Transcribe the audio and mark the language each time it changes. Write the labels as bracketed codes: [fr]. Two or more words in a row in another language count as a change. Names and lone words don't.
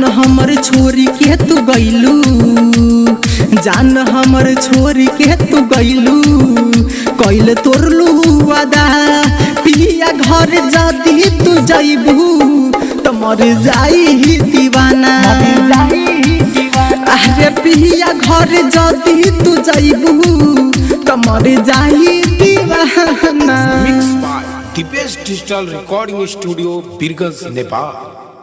[bho] हमर छोरी के तू गइलू जान हमर छोरी के तू गइलू कैल तोरलू वादा पिया घर जदी तू जइबू त मर जाई दीवाना अरे पिया घर जदी तू जइबू त मर जाई दीवाना [en] mixed by the best digital recording studio Birgaz Nepal।